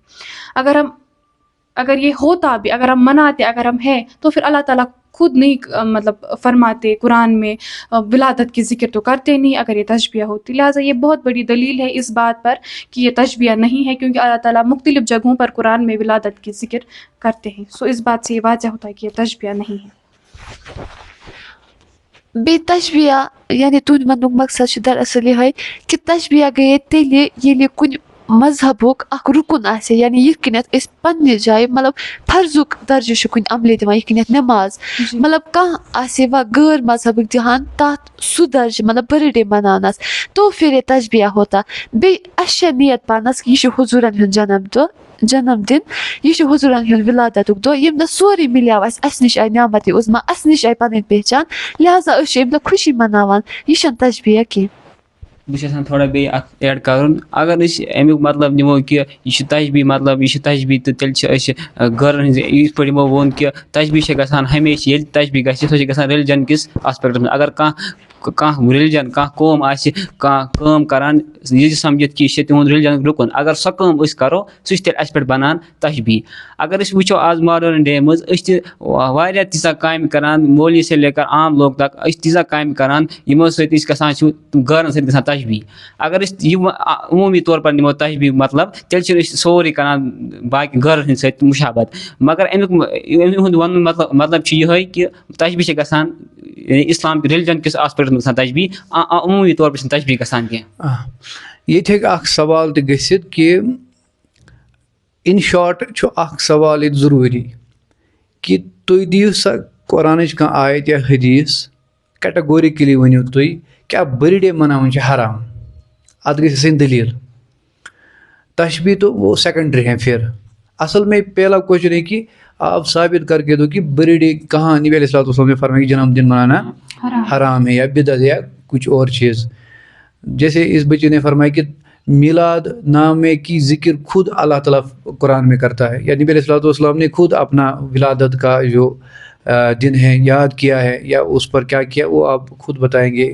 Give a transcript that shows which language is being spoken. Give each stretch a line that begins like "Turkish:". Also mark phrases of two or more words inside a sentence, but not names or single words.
Urdu: اگر یہ ہوتا بھی، اگر ہم مناتے، اگر ہم ہیں، تو پھر اللہ تعالیٰ خود نہیں مطلب فرماتے قرآن میں ولادت کی ذکر تو کرتے نہیں اگر یہ تشبیہ ہوتی. لہٰذا یہ بہت بڑی دلیل ہے اس بات پر کہ یہ تشبیہ نہیں ہے، کیونکہ اللہ تعالیٰ مختلف جگہوں پر قرآن میں ولادت کی ذکر کرتے ہیں. سو اس بات سے یہ واضح ہوتا ہے کہ یہ تشبیہ نہیں ہے.
Kashmiri: بیٚیہِ تشبیہ یعنی تُہُنٛد وننُک مقصد چھُ دراصل یِہوٚے کہِ تشبیہ گٔیے تیٚلہِ ییٚلہِ کُنہِ مذہبُک اکھ رُکُن آسہِ، یعنی یِتھ کٔنٮ۪تھ أسۍ پننہِ جایہِ مطلب فرضُک درجہٕ چھُ کُنہِ عملہِ دِوان، یِتھ کٔنٮ۪تھ نٮ۪ماز. مطلب کانٛہہ آسہِ وۄنۍ غٲر مذہبٕکۍ دِوان تتھ سُہ درجہٕ مطلب
English: birthday
Kashmiri: مناونس،
Urdu: تو پھر یہ تشبیہ ہوتا.
Kashmiri: بیٚیہِ اَسہِ چھےٚ نیت پرنس کہِ یہِ چھُ حضوٗرن ہُنٛد جنم دِن، یہِ چھُ حضوٗرن ہُنٛد ولادتُک دۄہ، ییٚمہِ دۄہ سورُے مِلیو اَسہِ نِش آیہِ نعمتِ عظما، اَسہِ نِش آیہِ پنٕنۍ پہچان، لہذا أسۍ چھِ اَمہِ دۄہ خوشی مناوان. یہِ چھنہٕ تشبیہ کینٛہہ. بہٕ چھُس یژھان تھوڑا بیٚیہِ اکھ ایڈ کرُن. اگر أسۍ امیُک مطلب نِمو کہِ یہِ چھُ تشبیہ، مطلب یہِ چھُ تشبیہ تہٕ تیٚلہِ چھِ أسۍ غٲرن ہٕنٛز یِتھ پٲٹھۍ یِمو ووٚن کہِ تشبیہ چھِ گژھان ہمیشہِ ییٚلہِ تشبیہ گژھِ سۄ چھِ گژھان ریلِجن کِس آسپیکٹس منٛز. اگر کانٛہہ ریلِجن کانٛہہ قوم آسہِ کانٛہہ کٲم کران یہِ سمجھِتھ کہِ یہِ چھِ تِہُنٛد ریلِجنُک رُکُن، اگر سۄ کٲم أسۍ کرو سُہ چھِ تیٚلہِ اَسہِ پٮ۪ٹھ بنان تشبیہ. اگر أسۍ وٕچھو آز
English: modern day
Kashmiri: منٛز أسۍ چھِ واریاہ تیٖژاہ کامہِ کران، مولوی سے لے کر عام لوگ تک، أسۍ چھِ تیٖژاہ کامہِ کران یِمو سۭتۍ أسۍ گژھان چھِ غٲرن سۭتۍ گژھان تشبیہ. اگر أسۍ یہِ عموٗمی طور پر نِمو تشبیہ مطلب تیٚلہِ چھِ أسۍ سورُے کران باقی غٲرن ہٕنٛدۍ سۭتۍ مُشابت. مگر امیُک وننُک مطلب چھُ یِہوٚے کہِ تشبیہ چھِ گژھان اسلام ریلِجن کِس آسپیکٹس منٛز گژھان تشبیہ، عموٗمی طور پر چھِنہٕ تشبیہ گژھان کینٛہہ. ییٚتہِ ہیٚکہِ اکھ سوال تہِ گٔژھِتھ کہِ
English: in short
Kashmiri: چھُ اکھ سوال ییٚتہِ ضروٗری کہِ تُہۍ دِیِو سا قرآنٕچ کانٛہہ آیت یا حدیٖث کیٹاگورِکلی ؤنِو تُہۍ کیٛاہ
English: birthday
Kashmiri: مناوُن چھُ حرام. اتھ گژھِ آسٕنۍ دٔلیٖل.
Urdu: تشبیہ تو وہ سیکنڈری ہے. پھر اصل میں پہلا کوشچن ہے کہ آپ ثابت کر کے دو کہ
English: birthday
Urdu: کہاں نبی
Arabic: علیہ الصلوۃ والسلام
Urdu: نے فرمایا کہ جنم دن منانا حرام ہے یا بدعت یا کچھ اور چیز. جیسے اس بچے نے فرمایا کہ میلاد نامے کی ذکر خود اللہ تعالیٰ قرآن میں کرتا ہے، یا نبی
Arabic: علیہ الصلوۃ والسلام
Urdu: نے خود اپنا ولادت کا جو دن ہے یاد کیا ہے یا اس پر کیا کیا وہ آپ خود بتائیں گے.